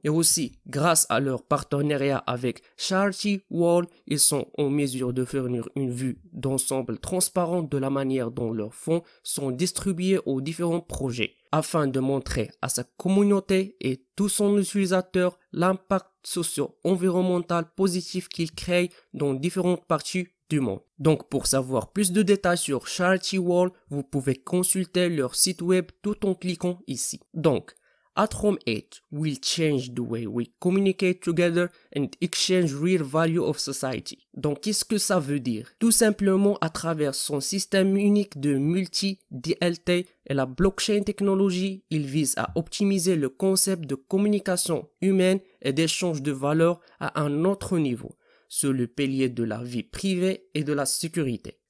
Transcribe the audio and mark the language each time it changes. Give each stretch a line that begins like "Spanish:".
French: Et aussi, grâce à leur partenariat avec Charity World, ils sont en mesure de fournir une vue d'ensemble transparente de la manière dont leurs fonds sont distribués aux différents projets, afin de montrer à sa communauté et tous son utilisateurs l'impact socio-environnemental positif qu'ils créent dans différentes parties du monde. Donc, pour savoir plus de détails sur Charity World, vous pouvez consulter leur site web tout en cliquant ici.
English: Donc, Atom 8 will change the way we communicate together and exchange real value of society.
French: Donc, qu'est-ce que ça veut dire? Tout simplement, à travers son système unique de multi-DLT et la blockchain technologie, il vise à optimiser le concept de communication humaine et d'échange de valeurs à un autre niveau, sur le pilier de la vie privée et de la sécurité.